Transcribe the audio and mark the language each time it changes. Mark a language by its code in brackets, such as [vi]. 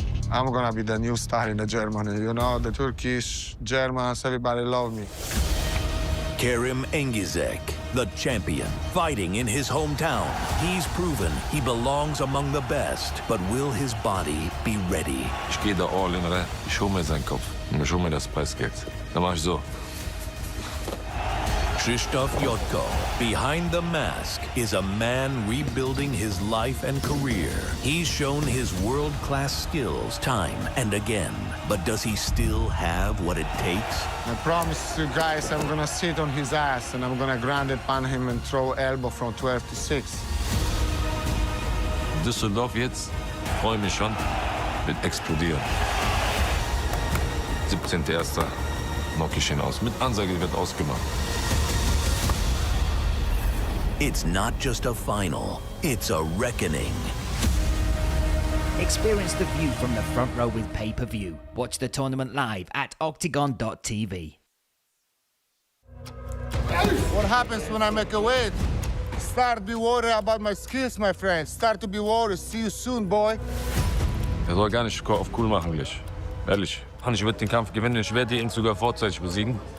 [en] I'm gonna be the new star in the Germany. You know, the Turkish, Germans, everybody love me. Kerim ENGIZEK, the champion, fighting in his hometown. He's proven he belongs among the best, but will his body be ready? [de] Ich gehe da all in rein. Ich hole mir seinen Kopf. Und ich hole mir das Preisgeld. Dann mach ich so. [en] Krzysztof Jotko, behind the mask, is a man rebuilding his life and career. He's shown his world-class skills time and again. But does he still have what it takes? I promise you guys I'm gonna sit on his ass and I'm gonna ground it on him and throw elbow from 12 to 6. [de] Düsseldorf jetzt, freue mich schon, wird explodieren. 17.01. knock ich ihn aus. Mit Ansage wird ausgemacht. [en] It's not just a final, it's a reckoning. Experience the view from the front row with pay-per-view. Watch the tournament live at OKTAGON.tv. What happens when I make a weight? Start to be worried about my skills, my friend. Start to be worried. See you soon, boy. [de] Er soll gar nicht auf cool machen gleich. Ehrlich. Ich werde den Kampf gewinnen. Ich werde ihn sogar vorzeitig besiegen.